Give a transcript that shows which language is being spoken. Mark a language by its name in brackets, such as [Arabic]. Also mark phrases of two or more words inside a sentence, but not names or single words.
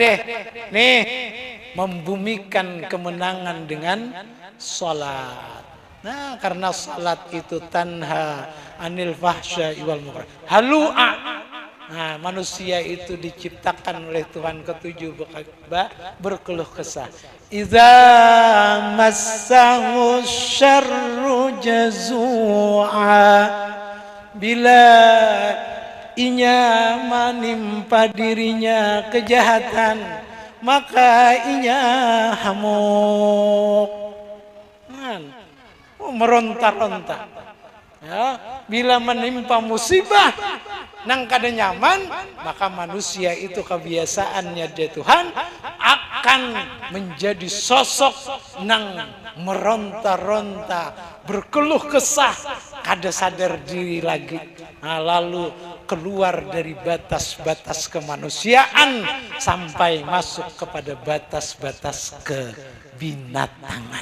[Indonesian] Nih, membumikan kemenangan dengan salat. Nah, karena salat itu [Arabic] tanha anil fahsya wal munkar. Halu'a. [Indonesian] Nah, manusia itu diciptakan oleh Tuhan ketujuh berkeluh kesah. [Arabic] Idza massahu syarru jazua. [Banjar] Bila inya menimpa dirinya kejahatan, maka inya hamuk, meronta-ronta. Ya, bila menimpa musibah nang kada nyaman, [Indonesian] maka manusia itu kebiasaannya dia Tuhan akan menjadi sosok nang meronta-ronta, berkeluh kesah, kada sadar diri lagi. Nah, lalu keluar dari batas-batas kemanusiaan sampai masuk kepada batas-batas kebinatangan.